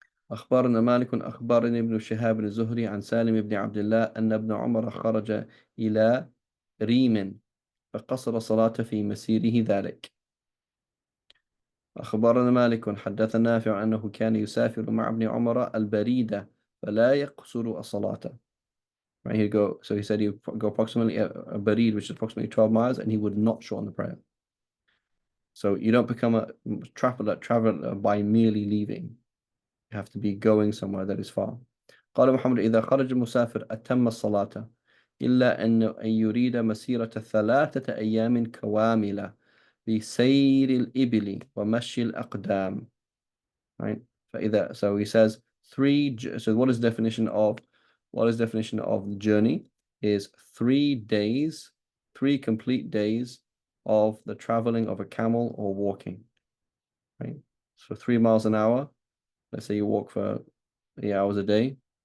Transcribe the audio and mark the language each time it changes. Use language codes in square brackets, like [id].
[ar] أخبرنا مالك أخبرني ابن شهاب الزهري عن سالم بن عبد الله أن ابن عمر خرج إلى ريم فقصر صلاة في مسيره ذلك. أخبرنا مالك حدثنا نافع أنه كان يسافر مع ابن عمر البريدة فلا يقصر الصلاة. [en] Right, he'd go, so he said he would go approximately a barid, which is approximately 12 miles, and he would not shorten the prayer. So you don't become a traveler by merely leaving. You have to be going somewhere that is far. [ar] قال محمد إذا خرج المسافر أتم الصلاة إلا أن يريد مسيرة 3 أيام كواملة بسير الإبل ومشي الأقدام. [en] Right? So he says 3. So what is definition of the journey is 3 days, 3 complete days of the traveling of a camel or walking. Right? So 3 miles an hour. Let's say you walk for 8 hours a day.